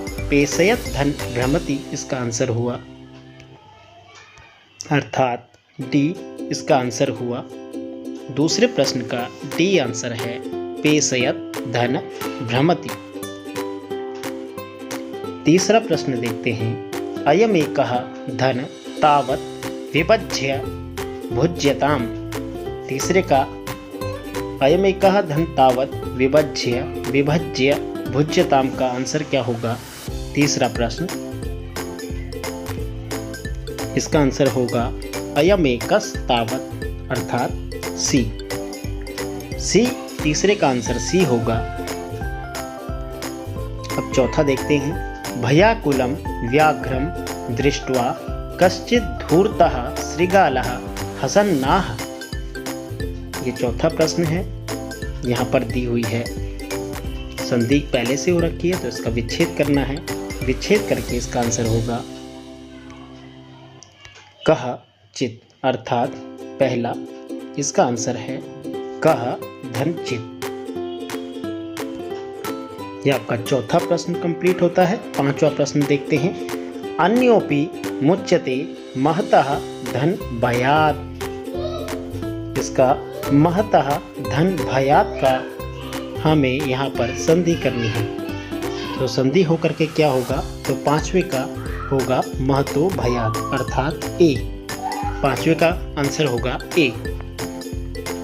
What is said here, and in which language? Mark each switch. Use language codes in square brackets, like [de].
[hi] पेशयत धन भ्रमति इसका आंसर हुआ, अर्थात डी इसका आंसर हुआ। दूसरे प्रश्न का डी आंसर है पेशयत धन भ्रमति। तीसरा प्रश्न देखते हैं। [sa] अयमेकः धन तावत् विभज्य भुज्यताम। [hi] तीसरे का [sa] अयमेकः धन तावत् विभज्य भुज्यताम [hi] का आंसर क्या होगा? तीसरा प्रश्न, इसका आंसर होगा अयमेकस् तावत्, अर्थात सी। तीसरे का आंसर सी होगा। अब चौथा देखते हैं। [sa] भयाकुलम व्याघ्रम दृष्ट्वा कश्चित् धूर्तः श्रृगालः हसन्नाह। [hi] ये चौथा प्रश्न है, यहाँ पर दी हुई है। संधि पहले से हो रखी है तो इसका विच्छेद करना है। विच्छेद करके इसका आंसर होगा कः चित्, अर्थात पहला। इसका आंसर है कः धन चित्। यह आपका चौथा प्रश्न कंप्लीट होता है। पांचवा प्रश्न देखते हैं। [sa] अन्योपि मुच्यते महतः धन भयात्। [hi] इसका महतः धन भयात् का हमें यहाँ पर संधि करनी है। तो संधि होकर के क्या होगा? तो पांचवे का होगा महतो भयात्, अर्थात ए। पांचवे का आंसर होगा ए।